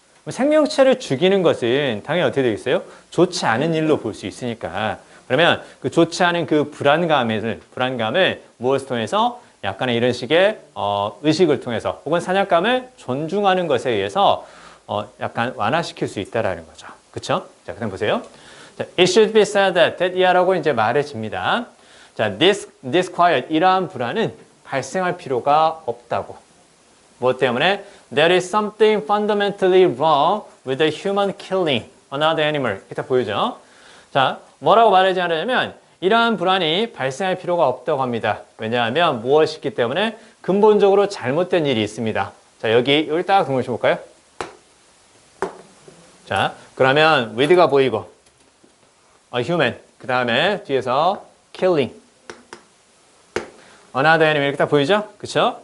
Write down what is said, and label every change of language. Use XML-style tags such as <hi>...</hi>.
<ko>생명체를 죽이는 것은 당연히 어떻게 되겠어요? 좋지 않은 일로 볼 수 있으니까. 그러면 그 좋지 않은 그 불안감을 무엇을 통해서 약간의 이런 식의 의식을 통해서 혹은 사냥감을 존중하는 것에 의해서 약간 완화시킬 수 있다라는 거죠. 그쵸? 자, 그다음 보세요. 자,</ko> <en>it should be said that</en> <ko>이하라고 이제 말해집니다. 자, disquiet 이러한 불안은 발생할 필요가 없다고. 무엇 때문에?</ko> <en>There is something fundamentally wrong with the human killing another animal.</en> <ko>이렇게 다 보이죠? 자, 뭐라고 말하지 않으냐면 이러한 불안이 발생할 필요가 없다고 합니다. 왜냐하면 무엇이 있기 때문에 근본적으로 잘못된 일이 있습니다. 자, 여기 딱 등을 쳐볼까요? 자, 그러면 with가 보이고 human, 그 다음에 뒤에서</ko> <en>killing another animal</en> <ko>이렇게 딱 보이죠? 그쵸?</ko>